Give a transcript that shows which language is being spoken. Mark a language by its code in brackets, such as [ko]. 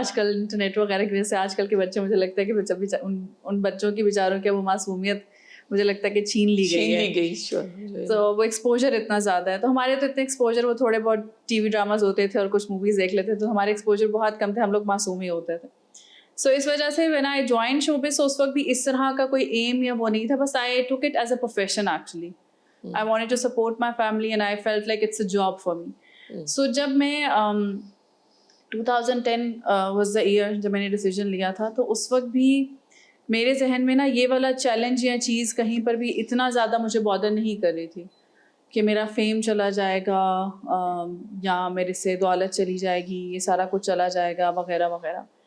[ur] آج کل انٹرنیٹ وغیرہ کی وجہ سے آج کل کے بچے, مجھے لگتا ہے کہ جب ان بچوں کی بیچاروں کی وہ معصومیت مجھے لگتا ہے کہ چھین لی گئی. تو وہ ایکسپوجر اتنا زیادہ ہے, تو ہمارے تو اتنے ایکسپوجر, وہ تھوڑے بہت ٹی وی ڈراماز ہوتے تھے اور کچھ موویز دیکھ لیتے, تو ہمارے ایکسپوجر بہت کم تھے, ہم لوگ معصوم ہی ہوتے تھے. سو اس وجہ سے [en] when I joined showbiz, [ur] اس وقت بھی اس طرح کا کوئی ایم یا وہ نہیں تھا, بس [en] I took it as a profession actually. I wanted to support my family and I felt like it's a job for me. [ur] So جب میں [en] 2010 was the year [ur] جب میں نے ڈیسیجن لیا تھا, تو اس وقت بھی میرے ذہن میں نا یہ والا چیلنج یا چیز کہیں پر بھی اتنا زیادہ مجھے بادر نہیں کر رہی تھی کہ میرا فیم چلا جائے گا یا میرے سے دولت چلی جائے گی, یہ سارا کچھ چلا جائے گا وغیرہ وغیرہ.